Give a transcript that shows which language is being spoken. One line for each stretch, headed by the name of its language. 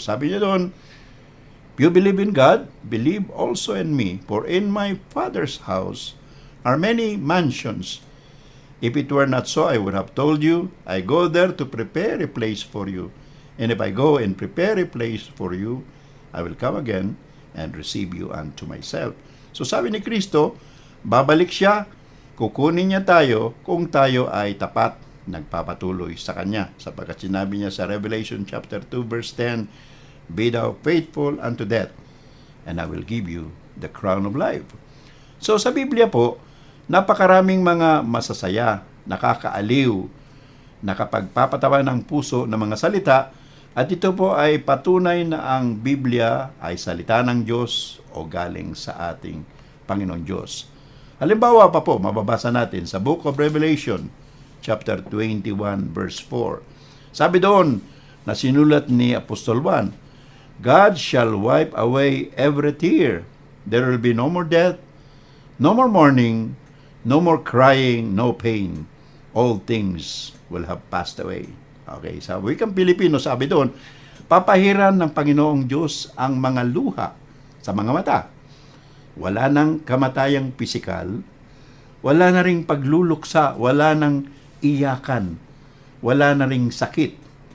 Filipino: Sabi niya doon,
English: "You believe in God, believe also in me, for in my Father's house are many mansions. If it were not so, I would have told you, I go there to prepare a place for you. And if I go and prepare a place for you, I will come again and receive you unto myself."
Filipino: So sabi ni Kristo, babalik siya, kukunin niya tayo kung tayo ay tapat, nagpapatuloy sa Kanya. Sapagkat sinabi niya sa Revelation chapter 2 verse 10,
English: "Be thou faithful unto death, and I will give you the crown of life."
Filipino: So sa Biblia po, napakaraming mga masasaya, nakakaaliw, nakapagpapatawa ng puso ng mga salita, at ito po ay patunay na ang Biblia ay salita ng Diyos o galing sa ating Panginoon Diyos. Halimbawa pa po, mababasa natin sa Book of Revelation, chapter 21, verse 4. Sabi doon, na sinulat ni Apostol Juan,
English: "God shall wipe away every tear. There will be no more death, no more mourning, no more crying, no pain. All things will have passed away."
Filipino: Okay, sa wikang Pilipino, sabi doon, papahiran ng Panginoong Diyos ang mga luha sa mga mata. Wala nang kamatayang pisikal, wala na ring pagluluksa, wala nang iyakan, wala na ring sakit.